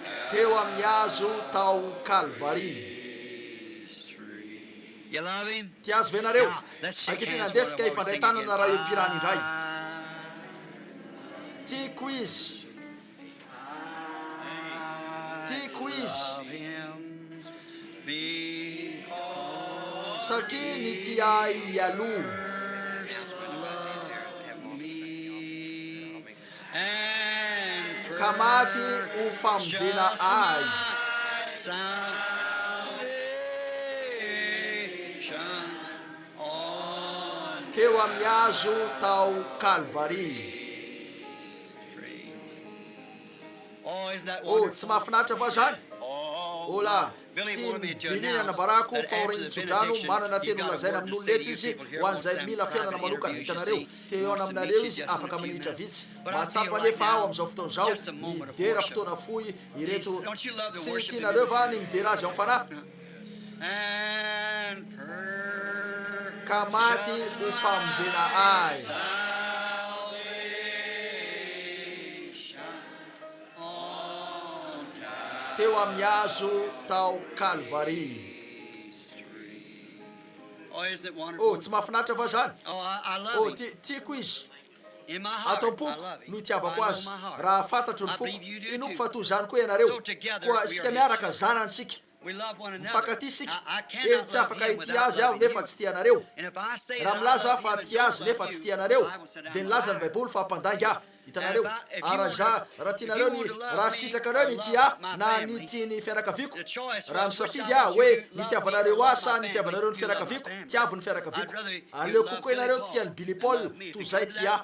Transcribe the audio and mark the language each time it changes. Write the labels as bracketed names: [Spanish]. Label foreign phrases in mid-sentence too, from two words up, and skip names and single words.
[Malagasy] teo amin'ny hazo tao Kalvari. [English] You love him? [Malagasy] Tia azy ve nareo? [English] Now, let's shake [Malagasy] Ankehitriny [English] hands [Malagasy] andesika [English] while we're [Malagasy] ifandray tanana raha eo ampirany indray. [English] singing. [Malagasy] Tiako izy. Tiako izy. [English] Love him because [Malagasy] Satria ny tiay mialoha. [English] and [Malagasy] Ka maty ho famonjena ahy. [English] salvation on [Malagasy] Teo amin'ny hazo tao Kalvari. [English] Oh, isn't that [Malagasy] Oh, tsy mahafinaritra va zany? Oh, Ola, [English] Billy [Malagasy] tia [English] wanted me to [Malagasy] binina [English] announce [Malagasy] nabarako [English] that [Malagasy] fa [English] after [Malagasy] oriny [English] the [Malagasy] tsodrano [English] benediction, [Malagasy] manana [English] he's [Malagasy] teny [English] got a [Malagasy] olazaina [English] word to [Malagasy] amin'olo [English] say to [Malagasy] letra [English] you [Malagasy] izy [English] people here, [Malagasy] ho an'izay [English] wants [Malagasy] mila [English] them [Malagasy] fiainana [English] private [Malagasy] manokana [English] interviews, [Malagasy] hitanareo. [English] you see. [Malagasy] Te eo [English] Wants to [Malagasy] aminareo [English] meet you [Malagasy] izy [English] just in a [Malagasy] afaka [English] few [Malagasy] minitra [English] minutes. [Malagasy] vitsy. [English] But I [Malagasy] Mahatsapa [English] feel right [Malagasy] nefa aho [English] now, [Malagasy] amin'izao fotoan'izao [English] just a moment of [Malagasy] midera [English] worship. [Malagasy] fotoana fohy ireto [English] Don't you love to [Malagasy] tsy [English] worship him [Malagasy] tianareo [English] in [Malagasy] va [English] this [Malagasy] ny midera azy ao fanahy? [English] and [Malagasy] Ka maty ho famonjena ahy. Teo amin'ny hazo tao Kalvari. [English] Oh, isn't it Oh, wonderful? [Malagasy] tsy mahafinaritra va zany? [English] Oh, I love Oh, him. [Malagasy] tiako izy. [English] In my heart, [Malagasy] Ato [English] I [Malagasy] am-poko [English] love him. [Malagasy] no itiavako [English] I know [Malagasy] azy. [English] my heart. [Malagasy] Raha fantatro ny [English] I [Malagasy] foko, [English] believe you do [Malagasy] inoko [English] too. [Malagasy] fa toy zany koa ianareo. [English] So together [Malagasy] Koa [English] we [Malagasy] sika [English] are [Malagasy] miaraka [English] his [Malagasy] zanansika. [English] We love one another. [Malagasy] Mifankaty sika. [English] I [Malagasy] Eny [English] cannot [Malagasy] tsy [English] love [Malagasy] afaka [English] him [Malagasy] ity [English] without [Malagasy] azy aho [English] loving [Malagasy] nefa [English] you. [Malagasy] tsy tianareo. [English] And if I say [Malagasy] Raha [English] that I [Malagasy] milaza [English] love [Malagasy] aho fa [English] him and [Malagasy] ty [English] don't [Malagasy] azy nefa [English] love [Malagasy] tsy [English] you, [Malagasy] tianareo, [English] the Bible said I'm [Malagasy] dia [English] a [Malagasy] nilaza ny [English] liar. [Malagasy] baiboly fa hampandangy aho. Hitanareo, raha tianareo ny raha sitrakanareo ny tia na ny tiany fianakaviako, raha misafidy aho hoe nitiavanareo ahy sa nitiavanareo ny fianakaviako, tiavo ny fianakaviako. Aleo kokoa ianareo tia ny Billy Paul toy zay tia.